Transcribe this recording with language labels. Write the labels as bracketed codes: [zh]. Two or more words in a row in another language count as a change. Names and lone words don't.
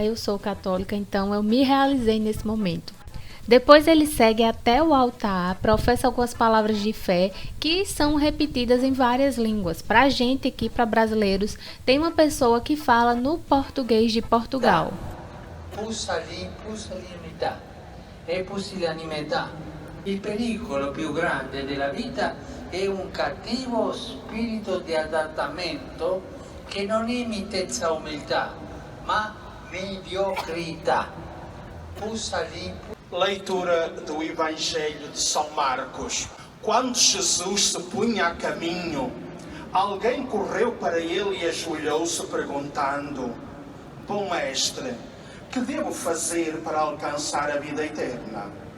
[pt] Eu sou católica, então eu me realizei nesse momento. Depois ele segue até o altar, professa algumas palavras de fé que são repetidas em várias línguas. Para a gente aqui, para brasileiros, tem uma pessoa que fala no português de Portugal. [it] Pusillanimità e pusillanimità. Il pericolo più grande della vita è un cattivo spirito di adattamento che non è mitezza umiltà, ma mediocrità. Pusillanimità. [pt] Leitura do Evangelho de São Marcos. Quando Jesus se punha a caminho, alguém correu para ele e ajoelhou-se perguntando: Bom mestre, que devo fazer para alcançar a vida eterna?